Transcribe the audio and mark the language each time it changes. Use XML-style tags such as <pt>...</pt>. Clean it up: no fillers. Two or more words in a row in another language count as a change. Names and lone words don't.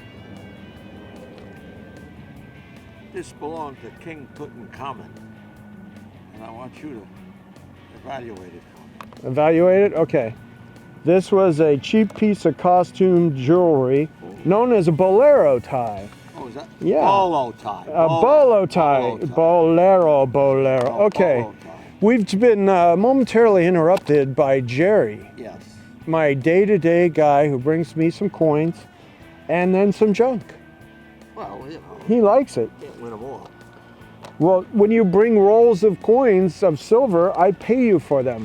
<en>this belonged to King Tutankhamun, and I want you to evaluate it for me. Evaluate it? Okay. This was a cheap piece of costume jewelry known as a bolero tie. Oh, is that? Yeah. Bolo tie. A bolo tie. Bolo tie. Bolero. Oh, Okay. bolo tie. We've been momentarily interrupted by Jerry, Yes. my day-to-day guy who brings me some coins and then some junk. Well, you know, He likes it. can't win them all. Well, when you bring rolls of coins of silver, I pay you for them.</en>